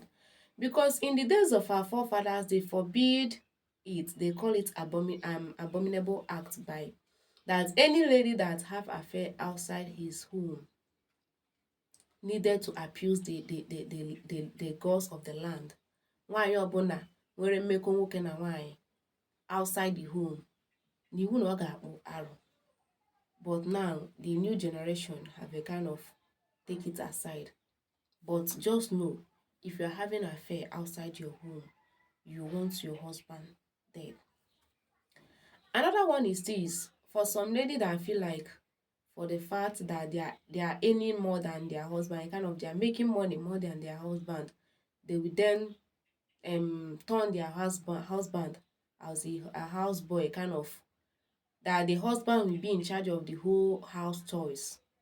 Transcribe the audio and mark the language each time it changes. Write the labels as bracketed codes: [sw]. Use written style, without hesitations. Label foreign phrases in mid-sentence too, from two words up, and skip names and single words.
[en] Because in the days of our forefathers, they forbid it. They call it abominable act by that any lady that have affair outside his home needed to abuse the gods of the land. [ig] Nwaanyị ọbụla nwere mmekọ nwoke na nwaanyị [en] outside the home, [ig] n'iwu na ọ ga-akpụ arụ. [en] But now, the new generation have a kind of take it aside. But just know, if you're having an affair outside your home, you want your husband dead. Another one is this. For some lady that feel like, for the fact that they are earning more than their husband, kind of they are making money more than their husband, they will then turn their husband as a houseboy, kind of that the husband will be in charge of the whole house chores.